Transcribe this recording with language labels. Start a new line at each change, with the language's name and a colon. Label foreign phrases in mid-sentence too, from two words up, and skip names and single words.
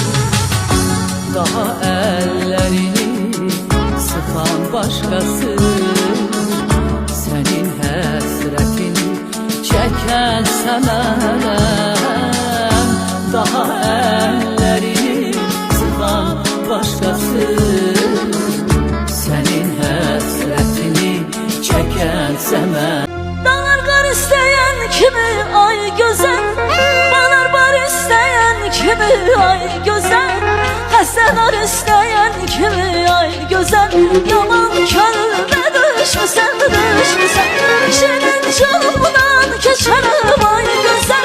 Turkish: Daha ellerini sıkan başkası, senin hasretini çeken senem. Daha ellerini sıkan başkası, senin hasretini çeken semen.
Azerbaijani: Dağlar qar istəyən kimi ay gözəl, banar bar istəyən kimi ay gözəl, xəstələr istəyən kimi ay gözəl. Yaman könlümə düşmüsən, düşmüsən, şirin canımdan keçərəm ay gözəl.